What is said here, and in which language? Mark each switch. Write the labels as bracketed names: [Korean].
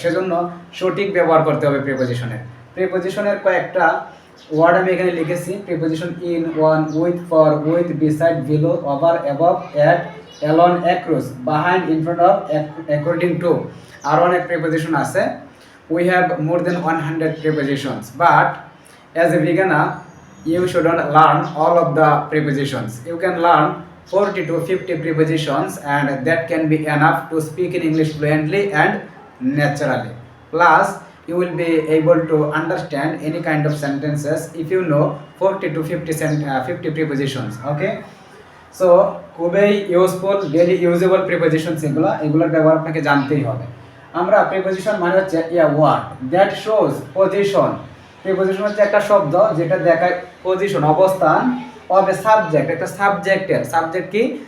[Bangla] সেজন্য সঠিক ব্যবহার করতে হবে প্রিপোজিশনের। প্রিপোজিশনের কয়েকটা ওয়ার্ড আমি এখানে লিখেছি। [English] preposition in, on, with, for, with, beside, below, over, above, at, along, across, behind, in front of, according to, [Bangla] আরও অনেক প্রিপোজিশন আছে। [English] We have more than 100 prepositions, but as a beginner you shouldn't learn all of the prepositions. You can learn 40 to 50 prepositions and that can be enough to speak in English fluently and naturally. Plus you will be able to understand any kind of sentences if you know 40 to 50 prepositions. [Bangla] Okay, so খুবই useful, daily usable prepositions এগুলোর ব্যবহার আপনাকে জানতেই হবে। আমরা preposition মানে হচ্ছে [English] Word that shows position. [Bangla] Preposition হচ্ছে একটা শব্দ যেটা দেখায় পজিশন, অবস্থান অফ এ সাবজেক্ট, একটা সাবজেক্টের। সাবজেক্ট কি?